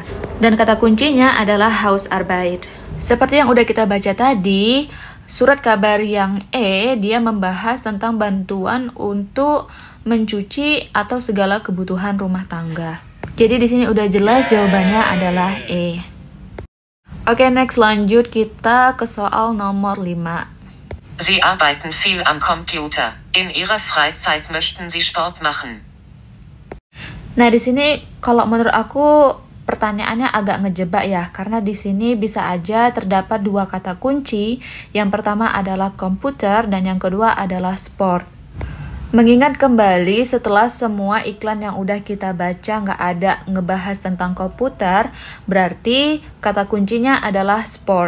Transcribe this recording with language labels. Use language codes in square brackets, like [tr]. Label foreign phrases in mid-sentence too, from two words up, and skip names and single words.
[id] Dan kata kuncinya adalah Hausarbeit. Seperti yang udah kita baca tadi, surat kabar yang E dia membahas tentang bantuan untuk mencuci atau segala kebutuhan rumah tangga. Jadi di sini udah jelas jawabannya adalah E. Oke, next, lanjut kita ke soal nomor 5. [de] Sie arbeiten viel am Computer. In ihrer Freizeit möchten sie Sport machen. [id] Nah, di sini kalau menurut aku pertanyaannya agak ngejebak ya, karena di sini bisa aja terdapat 2 kata kunci. Yang pertama adalah komputer dan yang kedua adalah sport. Mengingat kembali setelah semua iklan yang udah kita baca nggak ada ngebahas tentang komputer, berarti kata kuncinya adalah sport.